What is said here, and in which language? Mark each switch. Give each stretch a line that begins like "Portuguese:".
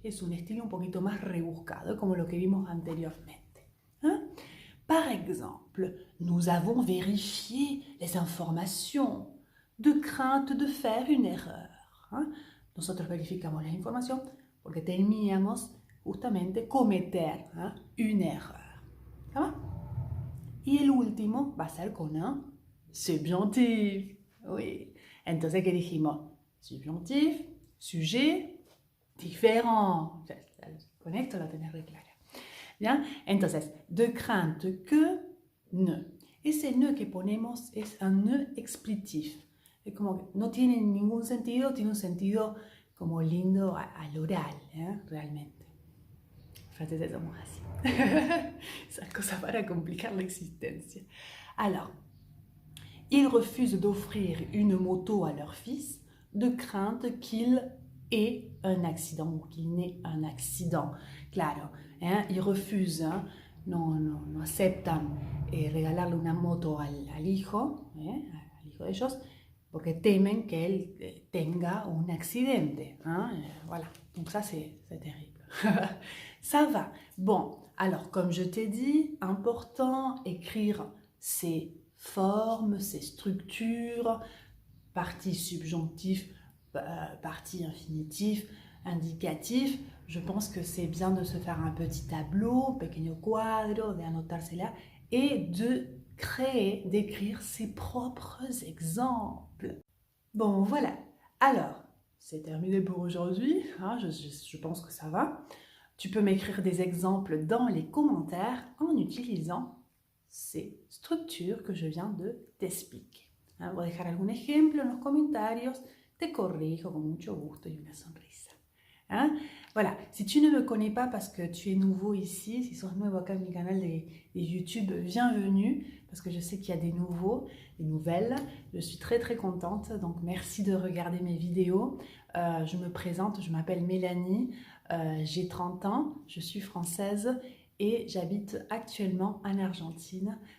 Spanish: Es un estilo un poquito más rebuscado, como lo que vimos anteriormente.
French: Par exemple, nous avons vérifié les informations de crainte de faire une erreur.
Spanish: Nosotros verificamos las informaciones porque temíamos justamente cometer une erreur.
French: ¿Ça va?
Spanish: Y el último va a ser con un subjonctif. Oui. Entonces, ¿qué dijimos?
French: Subjonctif, sujet, différent.
Spanish: Conecto la tener clara. Bien. Entonces, de crainte que ne. Ese ne que ponemos es un ne explitif. Es como que no tiene ningún sentido, tiene un sentido como lindo al oral, realmente. Franceses somos así. Esa cosa para complicar l'existence.
French: Alors, ils refusent d'offrir une moto à leur fils de crainte qu'il ait un accident ou qu'il n'ait un accident.
Spanish: Claro,
French: ils refusent,
Spanish: no aceptan regalarle una moto al hijo de ellos, porque temen que él tenga un accidente.
French: Voilà, donc ça c'est terrible. Ça va. Bon, alors comme je t'ai dit, important, écrire ces formes, ces structures, partie subjonctif, partie infinitif, indicatif. Je pense que c'est bien de se faire un petit tableau,
Spanish: pequeño cuadro, de anotársela,
French: et de créer, d'écrire ses propres exemples. Bon, voilà. Alors, c'est terminé pour aujourd'hui. Je pense que ça va. Tu peux m'écrire des exemples dans les commentaires en utilisant ces structures que je viens de t'expliquer.
Spanish: Voy a dejar algún ejemplo en los comentarios, te corrijo con mucho gusto y una sonrisa.
French: Voilà, si tu ne me connais pas parce que tu es nouveau ici,
Spanish: si sos nuevo acá en mi canal de YouTube,
French: bienvenue, parce que je sais qu'il y a des nouveaux, des nouvelles. Je suis très très contente, donc merci de regarder mes vidéos. Je me présente, je m'appelle Mélanie, j'ai 30 ans, je suis française et j'habite actuellement en Argentine.